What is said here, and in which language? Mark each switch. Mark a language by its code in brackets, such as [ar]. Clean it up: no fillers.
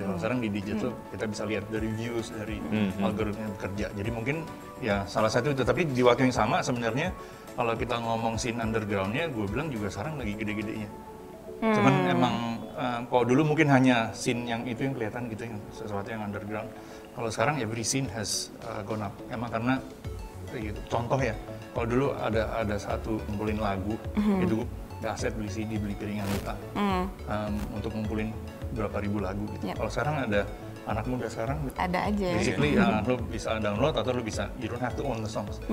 [id] Kalau sekarang di digital kita bisa lihat dari views, dari algoritma yang bekerja. Jadi mungkin ya salah satu itu. Tapi di waktu yang sama sebenarnya kalau kita ngomong scene underground-nya, gue bilang juga sekarang lagi gede-gedenya. Cuman emang kalau dulu mungkin hanya scene yang itu yang kelihatan gitu, yang sesuatu yang underground. Kalau sekarang [en] every scene has gone up. [id] Emang karena gitu. Contoh ya, kalau dulu ada satu ngumpulin lagu, itu aset beli CD, beli piringan luka untuk ngumpulin berapa ribu lagu gitu. Kalau sekarang ada anak muda sekarang ada aja. Basically lo bisa download atau lo bisa, [en] you don't have to own the songs.